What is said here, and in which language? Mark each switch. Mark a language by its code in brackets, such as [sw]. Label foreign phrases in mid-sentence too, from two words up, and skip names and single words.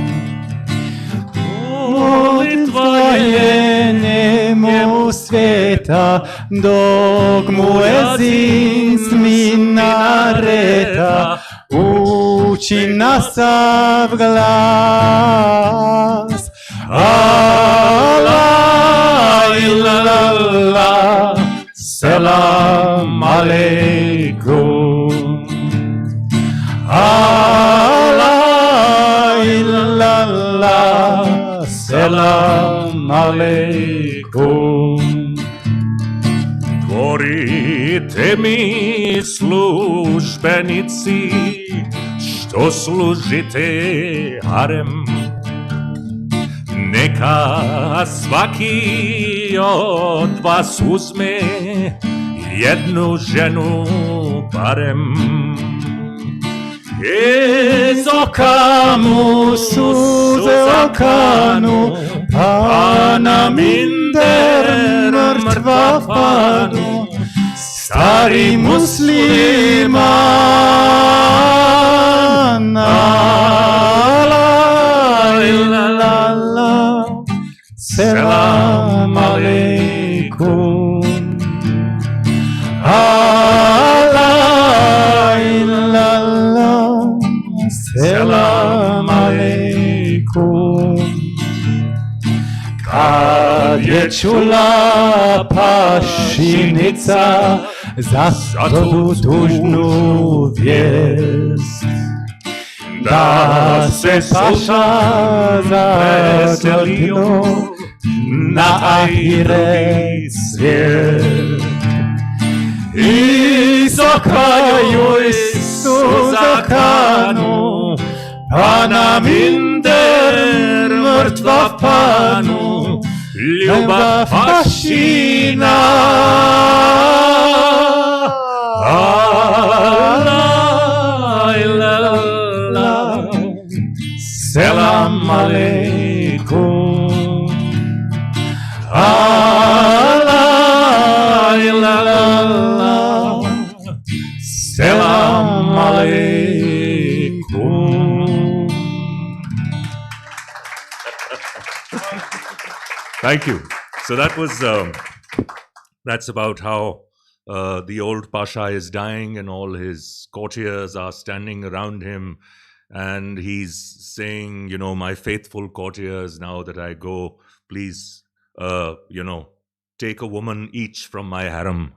[bs] Molitva je njemu sveta, dok mu ezin s minareta u Uči nasav glas. [ar] الله إلا الله، سلام عليكم. الله إلا الله، سلام عليكم. [bs] Govorite mi službenici, što služite harem, neka svaki od vas uzme jednu ženu barem. Iz oka mu suze okanu, pa na minder mrtva panu, stari musliman. [ar] الله إلا الله، سلام عليكم. الله إلا الله، سلام عليكم. [bs] Kad je čula pašinica za tu tužnu vijest, da se paša zaselio na ahiret svijet, iz oka joj suza kanu, pa na minder mrtva panu, ljubav pašina. [ar] الله إلا الله، سلام عليكم. الله إلا الله، سلام عليكم. [en] Thank you. So that was, that's about how the old Pasha is dying and all his courtiers are standing around him. And he's saying, you know, my faithful courtiers, now that I go, please, you know, take a woman each from my harem.